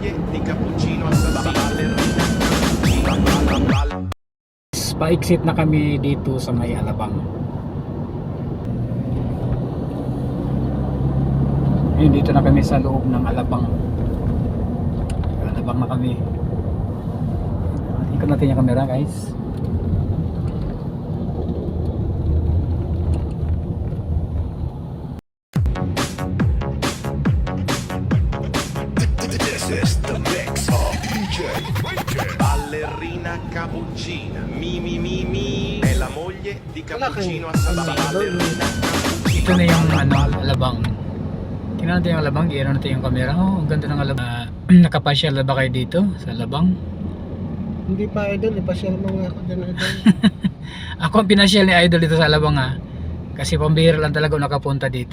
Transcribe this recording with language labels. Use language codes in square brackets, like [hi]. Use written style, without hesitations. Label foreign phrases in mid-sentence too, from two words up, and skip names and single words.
[tl] Pa-exit na kami dito sa may Alabang. Dito na kami sa loob ng Alabang. Alabang na kami. Ikot natin yung [en] camera guys. [it] Ballerina cappuccina, mi è la moglie di cappuccino assai. [tl] Ito na yung Alabang. Tingnan natin yung Alabang, i-ano natin yung camera. Ang ganda ng Alabang. Nakapasyal na ba kayo dito sa Alabang? Hindi pa, Idol, ipasyal mo nga ako dyan, Idol. Ako ang pinasyal ni Idol dito sa Alabang kasi pambihira lang talaga nakapunta dito.